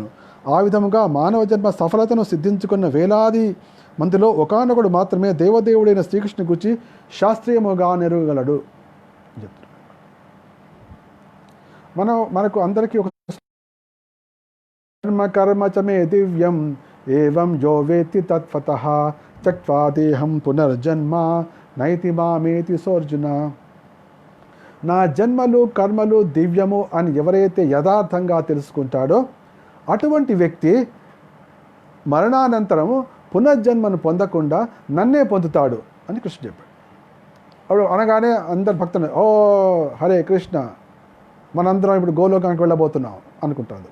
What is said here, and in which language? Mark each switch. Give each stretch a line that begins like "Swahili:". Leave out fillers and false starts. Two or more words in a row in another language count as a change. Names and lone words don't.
Telugu: ఆ విధముగా మానవ జన్మ సఫలతను సిద్ధించుకున్న వేలాది మందిలో ఒకానొకడు మాత్రమే దేవదేవుడైన శ్రీకృష్ణుని గురించి శాస్త్రీయముగా నెరగలడు. మనకు అందరికీ ఒక
Sanskrit: కర్మ కర్మ చ మే దివ్యం ఏవం యో వేత్తి తత్వతః త్యక్త్వా దేహం పునర్జన్మ నైతి మామేతి సోర్జున.
Telugu: నా జన్మలు కర్మలు దివ్యము అని ఎవరైతే యథార్థంగా తెలుసుకుంటాడో అటువంటి వ్యక్తి మరణానంతరము పునర్జన్మను పొందకుండా నన్నే పొందుతాడు అని కృష్ణ చెప్పాడు. అప్పుడు అనగానే అందరు భక్తులు ఓ హరే కృష్ణ, మనందరం ఇప్పుడు గోలోకానికి వెళ్ళబోతున్నాం అనుకుంటారు.